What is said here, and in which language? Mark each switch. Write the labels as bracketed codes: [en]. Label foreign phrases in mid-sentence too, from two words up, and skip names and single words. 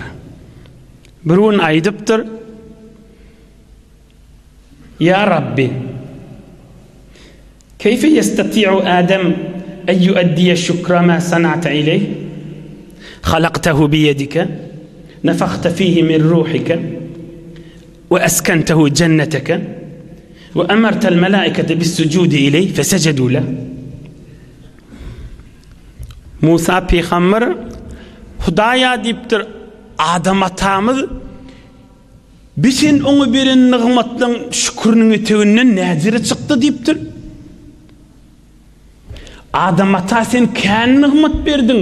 [tk] Birun aýdypdyr: [ar] يا رب، كيف يستطيع آدم أن يؤدي شكر ما صنعت إليه? خلقته بيدك نفخت فيه من روحك وأسكنته جنتك وأمرت الملائكة بالسجود إليه فسجدوا له. [tk] Musa peýgamber Hudaýa diýipdir, Adam atamyz bisin oňa beren nygmatlaň şükürniň eteginden näzire çykdy diýipdir. Adam ata sen kän nygmat berdiň.